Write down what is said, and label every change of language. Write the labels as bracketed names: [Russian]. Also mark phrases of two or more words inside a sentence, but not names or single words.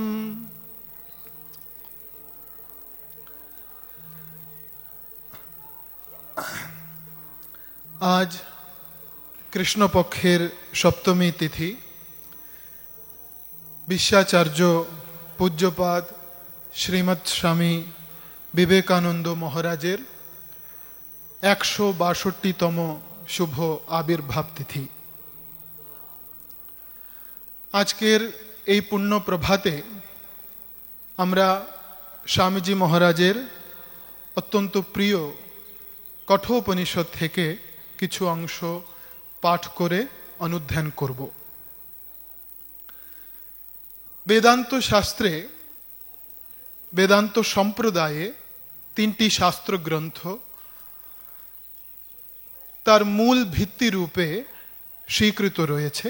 [Bangla] আজ কৃষ্ণপক্ষের সপ্তমী তিথি বিশ্বাচার্য পূজ্যপাদ শ্রীমদ স্বামী বিবেকানন্দ মহারাজের 162তম শুভ আবির্ভাব তিথি। आजकेर এই পুণ্য প্রভাতে আমরা স্বামীজি মহারাজের অত্যন্ত প্রিয় কঠোপনিষদ থেকে কিছু অংশ পাঠ করে অনুধ্যান করব। বেদান্ত শাস্ত্রে বেদান্ত সম্প্রদায়ে তিনটি শাস্ত্র গ্রন্থ তার মূল ভিত্তি রূপে স্বীকৃত রয়েছে।